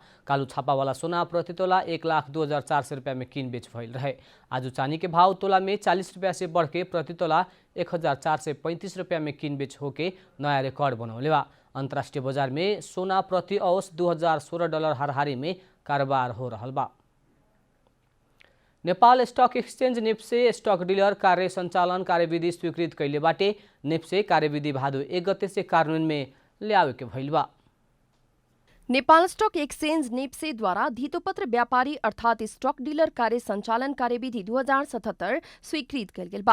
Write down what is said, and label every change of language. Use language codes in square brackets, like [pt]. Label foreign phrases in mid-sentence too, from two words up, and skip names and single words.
[bho] कालू छापा वाला सोना प्रति तोला 1,02,400 रुपया में किन बेच भइल रहे। आज चांदी के भाव तोला में 40 रुपया से बढ़ के प्रति तोला 1,435 रुपया में किन बेच होके नया रिकॉर्ड बनौले बा। अंतर्राष्ट्रीय बाजार में सोना प्रति औंस $2016 हाराहारी में कारोबार हो रहल बा। नेपाल स्टक एक्सचेंज नेप्से स्टक डीलर कार्य संचालन कार्यविधि स्वीकृत कैले बाटे। नेप्से कार्यविधि भादो 1 गते से कार्यान्वयन में ल्यावे के भइल बा। नेपाल स्टॉक एक्सचेंज नेप्से द्वारा धितोपत्र व्यापारी अर्थात स्टॉक डीलर कार्य संचालन कार्यविधि 2077 स्वीकृत कल गेल बा।